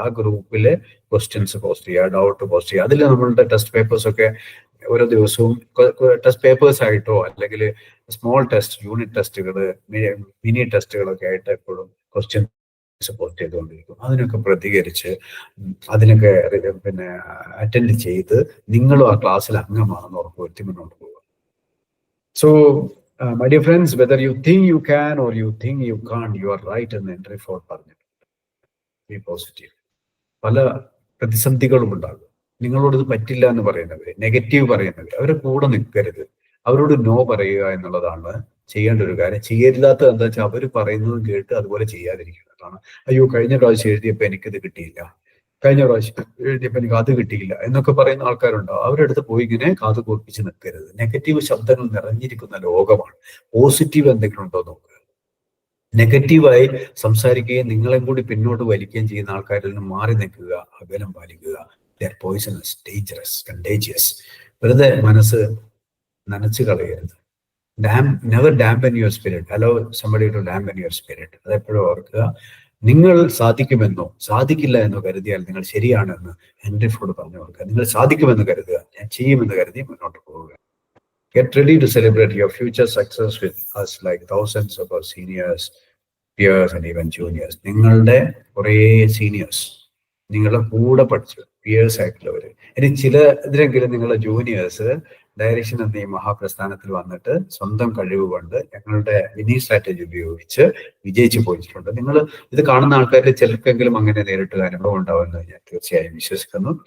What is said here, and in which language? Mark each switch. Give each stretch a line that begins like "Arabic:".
Malayalam: ആ ഗ്രൂപ്പിലെ questions post ചെയ്യുക, ഡൗട്ട് പോസ്റ്റ് ചെയ്യുക. അതിൽ നമ്മളുടെ ടെസ്റ്റ് പേപ്പേഴ്സ് ഒക്കെ ഓരോ ദിവസവും ടെസ്റ്റ് പേപ്പേഴ്സ് ആയിട്ടോ അല്ലെങ്കിൽ സ്മോൾ ടെസ്റ്റ്, യൂണിറ്റ് ടെസ്റ്റുകൾ, മിനി ടെസ്റ്റുകളൊക്കെ ആയിട്ട് എപ്പോഴും ക്വസ്റ്റ്യൻസ് പോസ്റ്റ് ചെയ്തുകൊണ്ടിരിക്കും. അതിനൊക്കെ പ്രതികരിച്ച് അതിനൊക്കെ പിന്നെ അറ്റൻഡ് ചെയ്ത് നിങ്ങളും ആ ക്ലാസ്സിൽ അംഗമാണെന്ന് ഉറപ്പുവരുത്തി മുന്നോട്ട് പോകുക.
English: so my dear friends, whether you think you can or you think you can't, you are right
Malayalam: എന്ന് എൻട്രി ഫോർ പറഞ്ഞു.
English: Be positive.
Malayalam: പല പ്രതിസന്ധികളും ഉണ്ടാകും. നിങ്ങളോട് ഇത് പറ്റില്ല എന്ന് പറയുന്നവര്, നെഗറ്റീവ് പറയുന്നവര്, അവരെ കൂടെ നിൽക്കരുത്. അവരോട് നോ പറയുക എന്നുള്ളതാണ് ചെയ്യേണ്ട ഒരു കാര്യം. ചെയ്യരുതാത്തത് എന്താ വെച്ചാൽ അവർ പറയുന്നത് കേട്ട് അതുപോലെ ചെയ്യാതിരിക്കുന്നതാണ്. അയ്യോ, കഴിഞ്ഞ പ്രാവശ്യം എഴുതിയപ്പോൾ എനിക്കിത് കിട്ടിയില്ല, കഴിഞ്ഞ പ്രാവശ്യം എഴുതിയപ്പോൾ എനിക്ക് അത് കിട്ടിയില്ല എന്നൊക്കെ പറയുന്ന ആൾക്കാരുണ്ടാവും. അവരുടെ അടുത്ത് പോയി ഇങ്ങനെ കാത് കൂർപ്പിച്ച് നിൽക്കരുത്. നെഗറ്റീവ് ശബ്ദങ്ങൾ നിറഞ്ഞിരിക്കുന്ന ലോകമാണ്. പോസിറ്റീവ് എന്തെങ്കിലും ഉണ്ടോ നോക്കുക. നെഗറ്റീവായി സംസാരിക്കുകയും നിങ്ങളെയും കൂടി പിന്നോട്ട് വലിക്കുകയും ചെയ്യുന്ന ആൾക്കാരിൽ നിന്ന് മാറി നിൽക്കുക, അകലം പാലിക്കുക.
English: They're poisonous, dangerous, contagious.
Malayalam: വെറുതെ മനസ്സ് നനച്ചു കളയരുത്.
English: Never dampen your spirit. Allow somebody to dampen your spirit.
Malayalam: അതെപ്പോഴും ഓർക്കുക. നിങ്ങൾ സാധിക്കുമെന്നോ സാധിക്കില്ല എന്നോ കരുതിയാൽ നിങ്ങൾ ശരിയാണെന്ന് ഹെൻറി ഫോർഡ് പറഞ്ഞു കൊടുക്കുക. നിങ്ങൾ സാധിക്കുമെന്ന് കരുതുക, ഞാൻ ചെയ്യുമെന്ന് കരുതി മുന്നോട്ട് പോവുക.
English: Get ready to celebrate your future success with us like thousands of our seniors, peers and even juniors.
Malayalam: നിങ്ങളുടെ കുറേ സീനിയേഴ്സ്, നിങ്ങളുടെ കൂടെ പഠിച്ചു പിയേഴ്സ് ആയിട്ടുള്ളവര്, ഇനി ഇതിലെങ്കിലും നിങ്ങളുടെ ജൂനിയേഴ്സ് ഡയറക്ഷൻ എന്ന ഈ മഹാപ്രസ്ഥാനത്തിൽ വന്നിട്ട് സ്വന്തം കഴിവ് കൊണ്ട് ഞങ്ങളുടെ മിനി സ്ട്രാറ്റജി ഉപയോഗിച്ച് വിജയിച്ചു പോയിട്ടുണ്ട്. നിങ്ങൾ ഇത് കാണുന്ന ആൾക്കാരിൽ ചിലർക്കെങ്കിലും അങ്ങനെ നേരിട്ടൊരു അനുഭവം ഉണ്ടാവുമെന്ന് ഞാൻ തീർച്ചയായും വിശ്വസിക്കുന്നു.